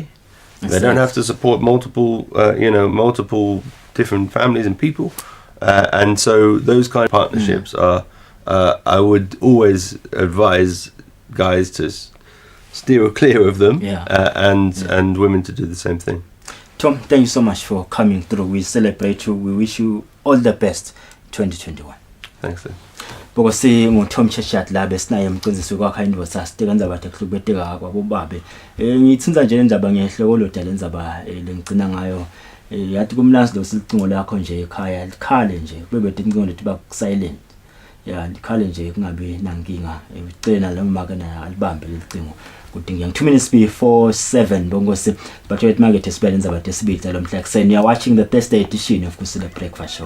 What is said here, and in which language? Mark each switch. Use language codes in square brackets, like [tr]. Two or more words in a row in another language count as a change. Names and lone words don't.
[en] They don't have to support multiple different families and people, and so those kind of partnerships are. I would always advise guys to steer clear of them, and women to do the same thing. Tom, thank you so much for coming through. We celebrate you. We wish you all the best 2021. Thanks. [ss] Bokose ngoTom Cheshat la besinaye emqinzisi kwakha indvo sasiteka ndzaba tekhulubeteka kwabobabe ngitsinza nje indaba ngehloko lodala indzaba lengicina ngayo yathi kumnasi lo sicingo lakho nje ekhaya likhale nje kube bedingo lethi ba silent likhale nje kungabi nankinga icela noma kana alibambe lecingo kudinga [en] 2 minutes before 7 [ss] bongose [en] but wait market [ss] esibele indzaba tesibili lo mhla kuseni. [en] You are watching the Thursday edition of Kusile Breakfast Show.